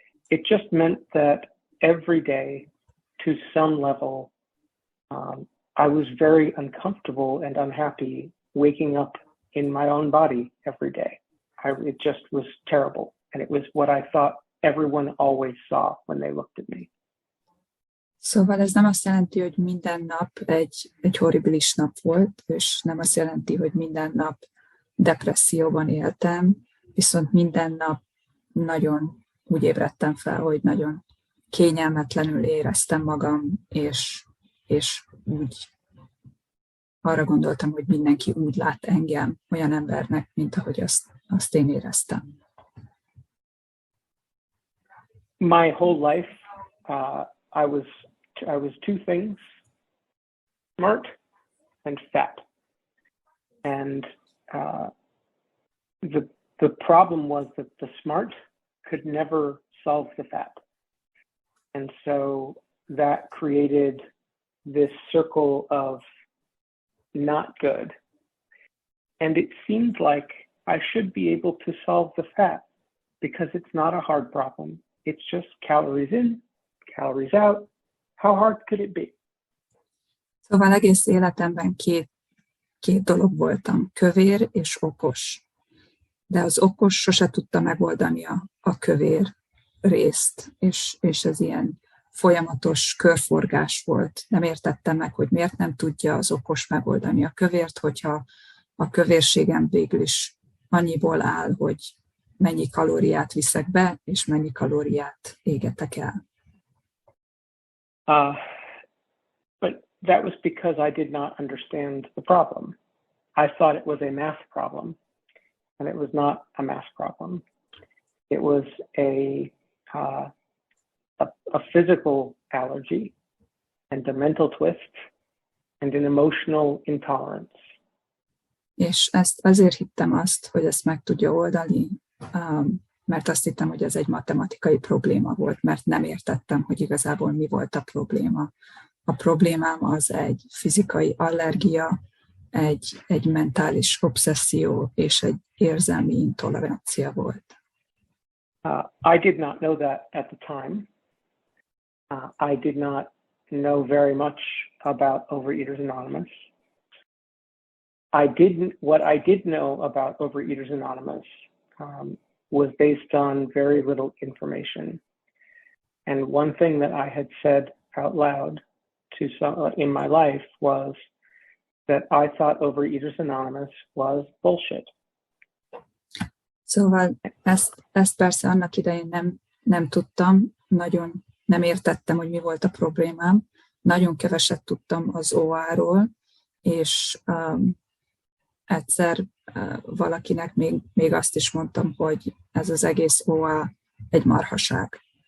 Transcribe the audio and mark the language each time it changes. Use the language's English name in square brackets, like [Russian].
[English] It just meant that every day, to some level, I was very uncomfortable and unhappy waking up in my own body every day. It just was terrible. And it was what I thought everyone always saw when they looked at me. [Hungarian] Szóval ez nem azt jelenti, hogy minden nap egy horribilis nap volt, és nem azt jelenti, hogy minden nap depresszióban éltem, viszont minden nap nagyon úgy ébredtem fel, hogy nagyon kényelmetlenül éreztem magam, és úgy arra gondoltam, hogy mindenki úgy lát engem olyan embernek, mint ahogy azt én éreztem. [English] My whole life, I was two things: smart and fat. And the problem was that the smart could never solve the fat. And so that created this circle of not good. And it seemed like I should be able to solve the fat because it's not a hard problem. It's just calories in, calories out. How hard could it be? [Hungarian] Szóval egész életemben két dolog voltam, kövér és okos. De az okos sose tudta megoldani a kövér részt, és ez ilyen folyamatos körforgás volt. Nem értettem meg, hogy miért nem tudja az okos megoldani a kövért, hogyha a kövérségem végül is annyiból áll, hogy mennyi kalóriát viszek be, és mennyi kalóriát égetek el. [English] But that was because I did not understand the problem. I thought it was a math problem, and it was not a math problem. It was a physical allergy, and a mental twist, and an emotional intolerance. [Hungarian] És ezt azért hittem hogy ezt meg tudja oldani, mert azt hittem, hogy ez egy matematikai probléma volt, mert nem értettem, hogy igazából mi volt a probléma. A problémám az egy fizikai allergia, egy mentális obszesszió és egy érzelmi intolerancia volt. [English] I did not know that at the time. I did not know very much about Overeaters Anonymous. What I did know about Overeaters Anonymous was based on very little information. And one thing that I had said out loud to some in my life was, that I thought Overeaters Anonymous was bullshit. [Hungarian] Szóval ezt persze annak idején nem tudtam, nagyon nem értettem, hogy mi volt a problémám. Nagyon keveset tudtam az OA-ról, és egyszer valakinek még azt is mondtam, hogy ez az egész OA egy marhaság.